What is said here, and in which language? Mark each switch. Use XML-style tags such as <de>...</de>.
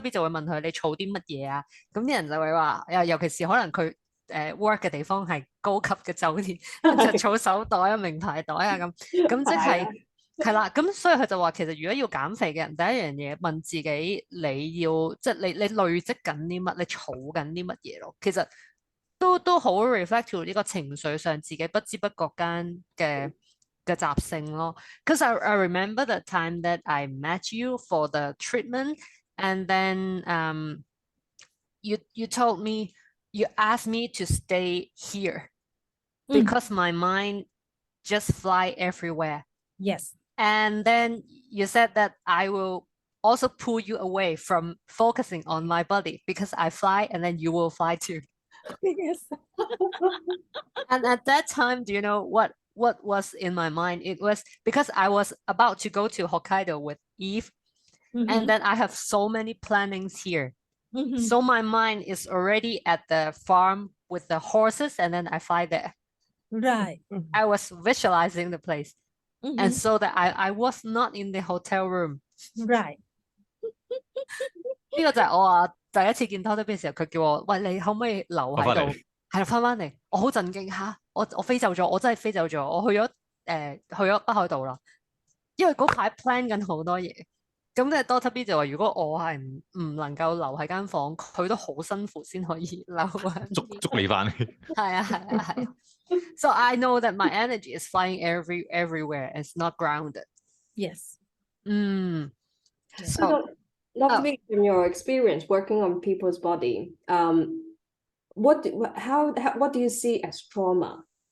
<yue>B 就會問佢你儲啲乜嘢啊？咁啲人就會話，尤其是可能佢work 嘅地方係高級嘅酒店，就儲手袋啊、名牌袋啊咁即係。係啦，咁所以佢就話，其實如果要減肥嘅人，第一樣嘢問自己，你要即係你累積緊啲乜，你儲緊啲乜嘢咯？其實都好</yue> <en>reflect to</en> <yue>呢個情緒上自己不知不覺間嘅習性咯。</yue> <en>Because I remember the time that I met you for the treatment, and then you told me, you asked me to stay here because my mind just fly everywhere. Yes. And then you said that I will also pull you away from focusing on my body because I fly and then you will fly too. Yes. And at that time, do you know what was in my mind? It was because I was about to go to Hokkaido with Eve, and then I have so many plannings here. So my mind is already at the farm with the horses, and then I fly there. Right. I was visualizing the place. And so that I was not in the hotel room. Right.</en> <yue>呢個就係我話第一次見 Dr. B 嘅時候，佢叫我喂，你可唔可以留喺度？係啦，翻嚟，我好震驚嚇，我飛走咗，我真係飛走咗，我去咗北海道啦。因為嗰排 plan 緊好多嘢，咁即係 Doctor B 就話，如果我係唔能夠留喺間房，佢都好辛苦先可以留喺捉你翻嚟。係啊係啊係啊。</yue> <en>So I know that my energy is flying everywhere. It's not grounded. Yes. So Dr. B, from your experience working on people's body, what do you see as trauma?</en>